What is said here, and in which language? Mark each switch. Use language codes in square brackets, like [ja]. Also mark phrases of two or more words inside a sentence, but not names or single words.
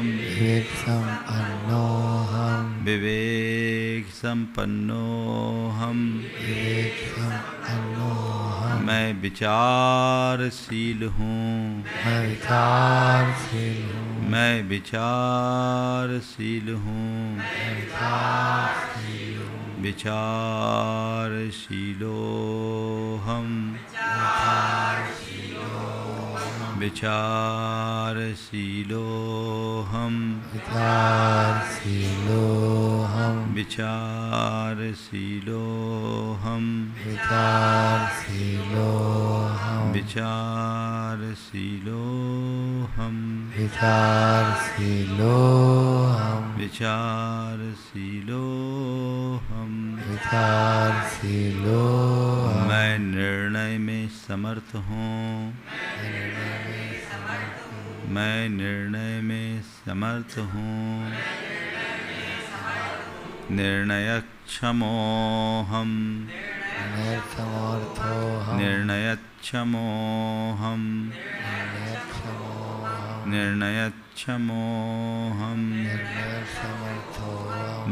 [sa] विवेक संपन्नो हम। विवेक संपन्नो हम। विवेक संपन्नो हम। [hi] मैं विचारशील हूँ। मैं विचारशील हूँ। मैं विचारशील हूँ। [sa] विचारशीलो हम। विचारशीलो हम। विचारशीलो हम। विचारशीलो हम। विचारशीलो हम। विचारशीलो हम। विचारशीलो हम। विचारशीलो हम। विचारशीलो हम। [hi] मैं निर्णय में समर्थ हूँ। मैं निर्णय में समर्थ हूँ। [sa] निर्णयक्षमो हम। निर्समर्थो हम। निर्णयक्षमो हम। निर्णयक्षमो हम। निर्समर्थो हम।